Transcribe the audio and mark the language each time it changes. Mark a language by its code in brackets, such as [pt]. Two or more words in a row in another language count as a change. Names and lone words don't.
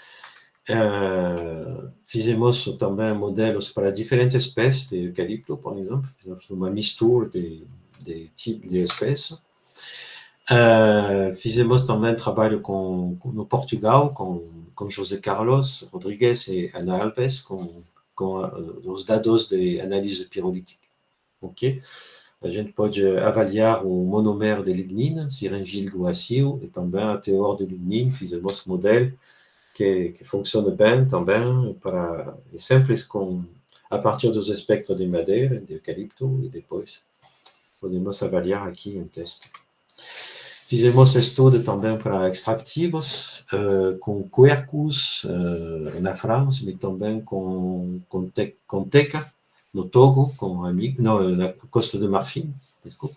[pt] Fizemos também modelos para diferentes espécies de eucalipto, por exemplo, fizemos uma mistura de tipos de espécies. Fizemos também trabalho no Portugal, com José Carlos Rodrigues e Ana Alves, com os dados de análise pirolítica. Okay? A gente pode avaliar o monômero de lignina, cirengil-guacil, e também a teor de lignina. Fizemos um modelo que funciona bem também, sempre a partir dos espectros de madeira, de eucalipto, e depois podemos avaliar aqui em teste. Fizemos estudo também para extrativos, com Quercus, na França, mas também com Teca, no Togo, na Costa do Marfim, desculpa.